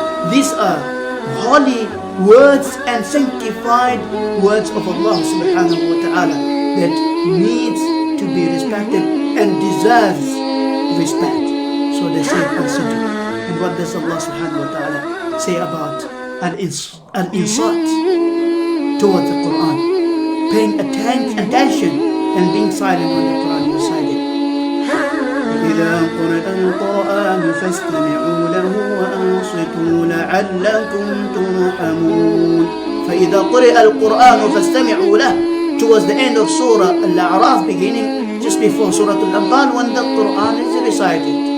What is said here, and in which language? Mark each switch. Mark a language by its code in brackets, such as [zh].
[en] These are holy words and sanctified words of Allah subhanahu wa ta'ala that needs to be respected and deserves respect. So they say Ansidu. And what does Allah subhanahu wa ta'ala say about al-insat towards the Quran? Paying attention and being silent when the Quran is recited. [ar] إذا قرئ القرآن فاستمعوا له وأنصتوا لعلكم ترحمون. فإذا قرئ القرآن فاستمعوا له, [en] towards the end of Surah Al-A'raf, beginning just before Surah Al-Anfal, when the Quran is recited.